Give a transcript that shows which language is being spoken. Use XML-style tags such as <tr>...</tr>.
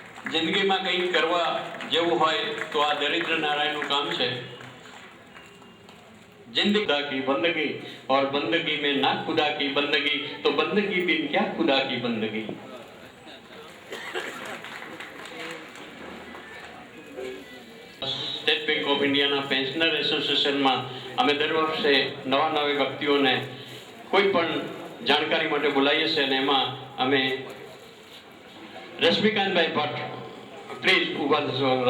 <gu>જિંદગીમાં કંઈક કરવા જેવું હોય તો આ દરિદ્ર નારાયણનું કામ છે.</gu> <hi>जिंदगी खुदा की बंदगी और बंदगी में ना खुदा की बंदगी तो बंदगी बिन क्या खुदा की बंदगी.</hi> <gu>સ્ટેટ બેંક ઓફ ઇન્ડિયાના પેન્શનર એસોસિએશનમાં અમે દર વર્ષે નવા વ્યક્તિઓને કોઈ પણ જાણકારી માટે બોલાવીએ છીએ અને એમાં અમે રશ્મિકાંતભાઈ ભટ્ટ પ્લીઝ ઊભા થશો.</gu>